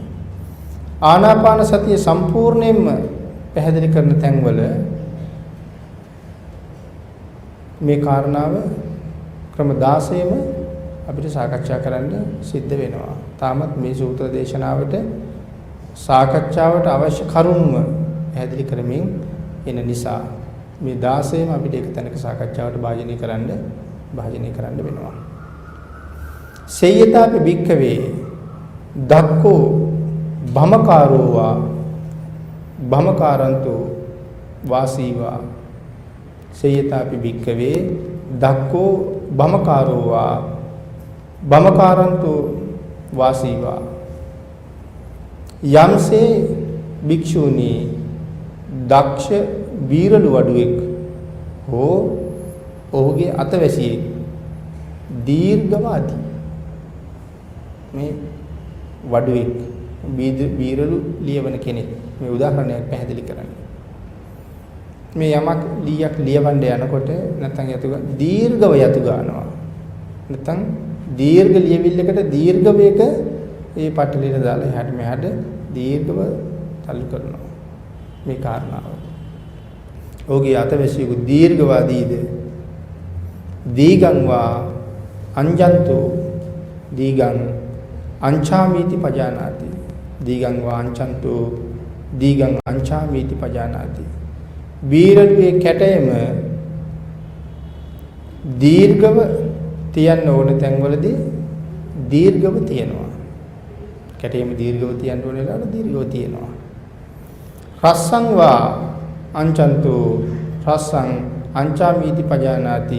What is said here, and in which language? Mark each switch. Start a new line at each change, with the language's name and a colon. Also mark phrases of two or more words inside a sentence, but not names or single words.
Sinhala: ආනාපාන සතිය සම්පූර්ණයෙන්ම පැහැදිලි කරන තැන්වල මේ කාරණාව ක්‍රම 16ම අපිට සාකච්ඡා කරන්න සිද්ධ වෙනවා. තාමත් මේ සූත්‍ර දේශනාවට සාකච්ඡාවට අවශ්‍ය කරුණුම පැහැදිලි කරමින් එන නිසා මේ 16ම අපිට එක තැනක සාකච්ඡාවට භාජනය කරන්න වෙනවා.
Pali: සේයතාපි භික්ඛවේ දක්ඛෝ භමකාරෝවා භමකාරන්තෝ වාසීවා. සේයතාපි භික්ඛවේ දක්ඛෝ භමකාරෝවා භමකාරන්තෝ වාසීවා.
Sinhala: යම්සේ භික්ෂුණී දක්ෂ බීරළු වඩුවෙක් හෝ ඔහුගේ අතවැසියෙක් දීර්ඝවාදී මේ වඩුවෙක් බීරළු ලියවන කෙනෙක් මේ උදාහරණයක් පැහැදිලි කරන්නේ. මේ යමක් ලීයක් ලියවන්න යනකොට නැත්නම් යතු දීර්ඝව යතු ගන්නවා. නැත්නම් දීර්ඝ ලියවිල්ලකට දීර්ඝ වේග ඒ පටලින දාලා එහාට මෙහාට දීර්ඝව තල්ලු කරනවා. මේ කාරණාව. ඔහුගේ අතවැසියු දීර්ඝවාදීද
Pali: දීගං වා අංජන්තෝ දීගං අංචාමීති පජානාති. දීගං වා අංචන්තෝ දීගං අංචාමීති පජානාති.
Sinhala: බීරළුවේ කැටයම දීර්ඝව තියන්න ඕන තැන්වලදී දීර්ඝව තියනවා. කැටයම දීර්ඝව තියන්න ඕන වෙලාවට දීර්ඝව තියනවා.
Pali: රස්සං වා අංචන්තෝ රස්සං අංචාමීති පජානාති.